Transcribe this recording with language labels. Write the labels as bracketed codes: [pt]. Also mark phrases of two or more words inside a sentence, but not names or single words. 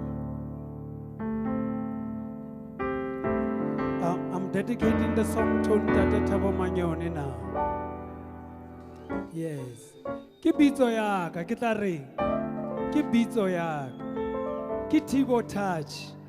[en] I'm dedicating the song to Ntate Thabo Manyoni now. Yes. [st] Ke bitso ya ka ke tla re. Ke bitso ya ka. Ke Thibo Touch.